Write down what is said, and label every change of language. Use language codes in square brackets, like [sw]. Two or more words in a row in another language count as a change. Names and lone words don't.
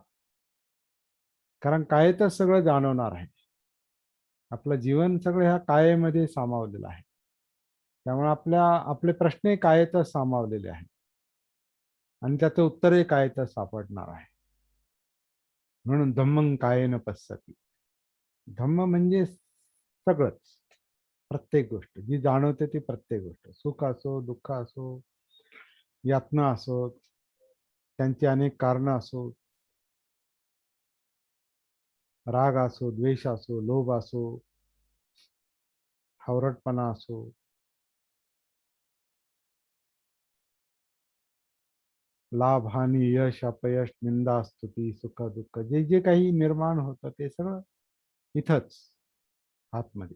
[mr] कारण कायेतच सगळं जाणवणार आहे. आपलं जीवन सगळं ह्या कायेमध्ये सामावलेलं आहे. त्यामुळे आपले प्रश्नही कायेतच सामावलेले आहेत. आणि त्याचं उत्तरही कायेतच सापडणार आहे. [pi] म्हणून धम्मं कायेन पश्यति. [mr] धम्म म्हणजे सगळंच, प्रत्येक गोष्ट जी जाणवते ती प्रत्येक गोष्ट, सुख असो, दुःख असो, यातना असो, त्यांची अनेक कारणं असो, राग असो, द्वेष असो, लोभ असो, हावरटपणा असो, लाभ हानी, यश अपयश, निंदा स्तुती, सुख दुःख, जे जे काही निर्माण होतं ते सगळं इथंच आतमध्ये.